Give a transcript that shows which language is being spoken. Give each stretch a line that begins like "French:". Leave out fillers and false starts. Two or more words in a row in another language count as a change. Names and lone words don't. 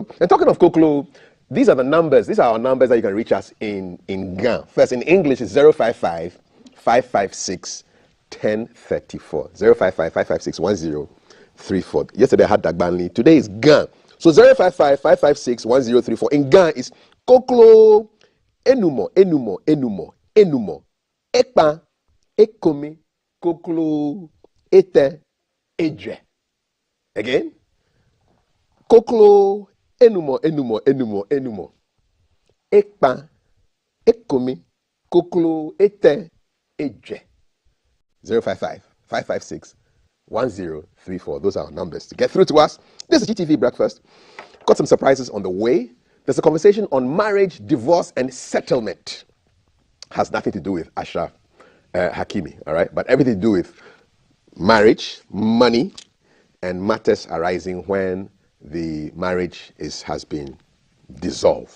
English: And talking of koklo, these are the numbers. These are our numbers that you can reach us in Ga. First, in English, it's 055 556 1034. 055 556 1034. Yesterday I had Dagbanli. Today is Ga. So 055 556 1034. In Ga is
Ga: koklo enumo. Ekpa, ekome, koklo, ete, edre. Again. Koklo enumo. Ekpa, ekome, koklo, ete, edre.
English: 055 556 1034. Those are our numbers to get through to us. This is GTV Breakfast. Got some surprises on the way. There's a conversation on marriage, divorce, and settlement. Has nothing to do with Ashraf Hakimi, all right? But everything to do with marriage, money, and matters arising when the marriage has been dissolved.